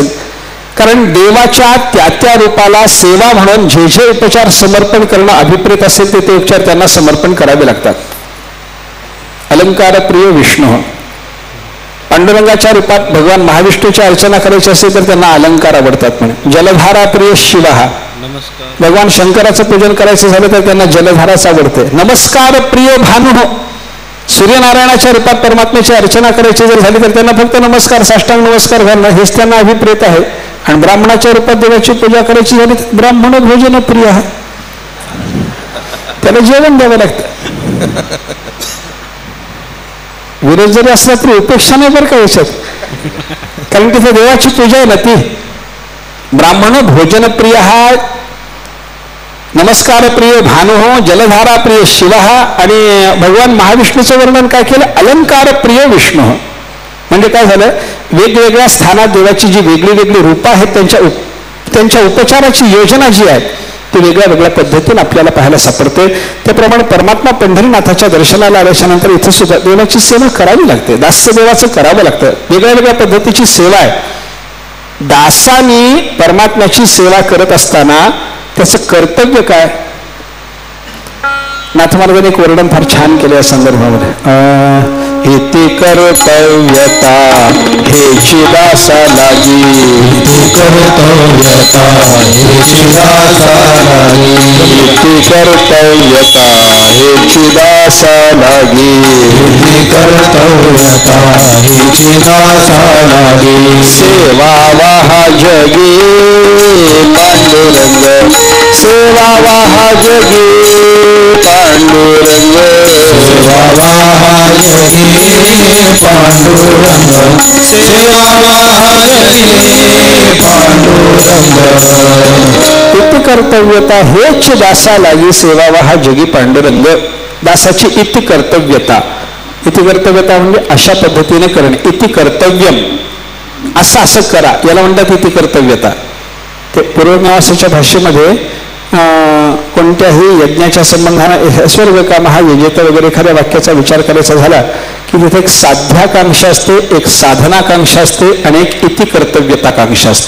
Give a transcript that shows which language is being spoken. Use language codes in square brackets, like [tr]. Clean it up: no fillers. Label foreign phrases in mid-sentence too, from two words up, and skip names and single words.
[mr] कारण देवाच्या त्या रूपाला सेवा म्हणून जे जे उपचार समर्पण करणं अभिप्रेत असेल ते उपचार त्यांना समर्पण करावे लागतात. [sa] अलंकार प्रिय विष्णू, [mr] पांडुरंगाच्या रूपात भगवान महाविष्णूची अर्चना करायची असेल तर त्यांना अलंकार आवडतात म्हणे. [sa] जलधारा प्रिय शिवा, [mr] भगवान शंकराचं पूजन करायचं झालं तर त्यांना जलधाराच आवडते. [sa] नमस्कार प्रिय भानु, [mr] सूर्यनारायणाच्या रूपात परमात्म्याची अर्चना करायची जर झाली तर त्यांना फक्त नमस्कार, साष्टांग नमस्कार घालणं हेच त्यांना अभिप्रेत आहे. आणि ब्राह्मणाच्या रूपात देवाची पूजा करायची झाली तर ब्राह्मण भोजन प्रिय आहे, त्याला जेवण द्यावं लागतं. विरोध जरी असला तरी उपेक्षा नाही बरं का याच्यात, कारण तिथे देवाची पूजा आहे ना ती. [sa] ब्राह्मण भोजन प्रिय हा, नमस्कार प्रिय भानु, जलधारा प्रिय शिव. [mr] आणि भगवान महाविष्णूचं वर्णन काय केलं, [sa] अलंकार प्रिय विष्णू. [mr] म्हणजे काय झालं, वेगवेगळ्या स्थानात देवाची जी वेगळी वेगळी रूपं आहेत त्यांच्या उपचाराची योजना जी आहे ती वेगळ्या वेगळ्या पद्धतीने आपल्याला पाहायला सापडते. त्याप्रमाणे परमात्मा पंढरीनाथाच्या दर्शनाला आल्याच्या नंतर इथं सुद्धा देवाची सेवा करावी लागते. दास्य देवाचं करावं लागतं. वेगळ्या वेगळ्या पद्धतीची सेवा आहे. दासानी परमात्म्याची सेवा करत असताना त्याचं कर्तव्य काय, नाथ महाराजांनी एक वर्णन फार छान केलं या संदर्भामध्ये. इति कर्तव्यता हेची दासा लागी, कर्तव्यता हेची दासा लागी, इति कर्तव्यता हेची दासा लागी, इति कर्तव्यता हेची दासा लागी. सेवा वाहा जगी पांडुरंग, सेवा वाहा जगी पांडुरंग, सेवा वाहा जगी पांडुरंग, सेवा वाहा जगी पांडुरंग. इति कर्तव्यता हेच दासा लागी, सेवा वाहा जगी पांडुरंग. दासाची इति कर्तव्यता, इति कर्तव्यता म्हणजे अशा पद्धतीने करणे. [sa] इति कर्तव्यम, [mr] असं असं करा, याला म्हणतात इति कर्तव्यता. ते पूर्वमीमांसेच्या भाषेमध्ये कोणत्याही यज्ञाच्या संबंधाने स्वर्ग काम हा यजेत वगैरे एखाद्या वाक्याचा विचार करायचा झाला की तिथे एक साध्याकांक्षा असते, एक साधनाकांक्षा असते आणि एक इति कर्तव्यताकांक्षा असते.